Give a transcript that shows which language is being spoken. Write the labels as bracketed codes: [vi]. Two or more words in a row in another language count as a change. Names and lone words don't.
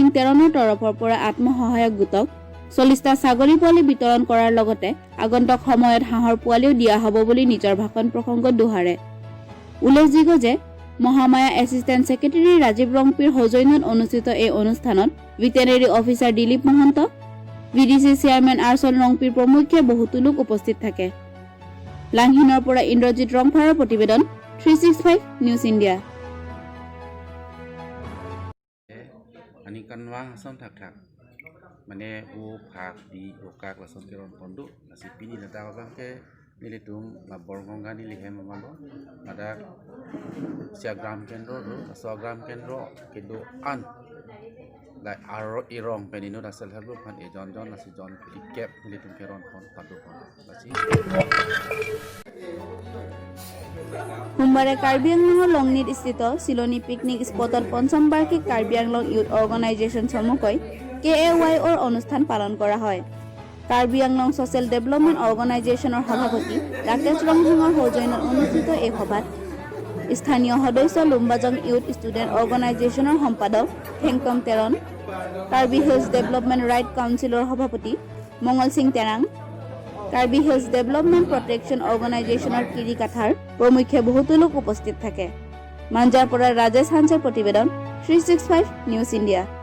[as] তেৰণৰ তৰফৰ পৰা আত্মসহায়ক গোটক 40টা ছাগলী পোৱালি বিতৰণ কৰাৰ লগতে আগন্তুক সময়ত হাঁহৰ পোৱালিও দিয়া হ'ব বুলি নিজৰ ভাষণ প্ৰসংগত দোহাৰে উল্লেখযোগ্য যে মহামায়া [en] assistant secretary [as] ৰাজীৱ ৰংপিৰ সৌজন্যত অনুষ্ঠিত এই অনুষ্ঠানত [en] veterinary officer [as] দিলীপ মহন্ত [en] VDC chairman [as] আৰ্চল ৰংপিৰ প্ৰমুখ্যে বহুতো লোক উপস্থিত থাকে লাংহিনৰ পৰা ইন্দ্ৰজিৎ ৰংফাৰৰ প্ৰতিবেদন 365 নিউজ ইণ্ডিয়া [mjw] ani kanwa hasam thak thak mane o phak di o kak lason keron pondu nasi pini nata kasam ke nilitung la borgonga ni lihem mamalo ada siagram kendro do 100 gram kendro kedo an la aro irong penino da sel help pan e jon jon nasi jon kep nilitung keron pon padu pon nasi [as] সোমবাৰে কাৰ্বি আংলঙৰ লংনিত স্থিত চিলনী [en] picnic spot [as] পঞ্চম বাৰ্ষিক কাৰ্বি আংলং ইউথ অৰ্গেনাইজেশ্যন চমুকৈ KAYৰ অনুষ্ঠান পালন কৰা হয় কাৰ্বি আংলং ছ'চিয়েল ডেভেলপমেণ্ট অৰ্গেনাইজেশ্যনৰ সভাপতি ৰাকেশ ৰংহিঙৰ সৌজন্যত অনুষ্ঠিত এই সভাত স্থানীয় সদস্য লুম্বাজং ইউথ ষ্টুডেণ্ট অৰ্গেনাইজেশ্যনৰ সম্পাদক থেংকম তেৰণ কাৰ্বি হিলছ ডেভেলপমেণ্ট ৰাইট কাউন্সিলৰ সভাপতি মংগল সিং তেৰাং কাৰ্বি হিলছ ডেভেলপমেণ্ট প্ৰটেকশ্যন অৰ্গেনাইজেশ্যনৰ কিৰি কাঠাৰ প্ৰমুখ্যে বহুতো লোক উপস্থিত থাকে মাঞ্জাৰ পৰা ৰাজেশ হাঞ্চৰ প্ৰতিবেদন 365 নিউজ ইণ্ডিয়া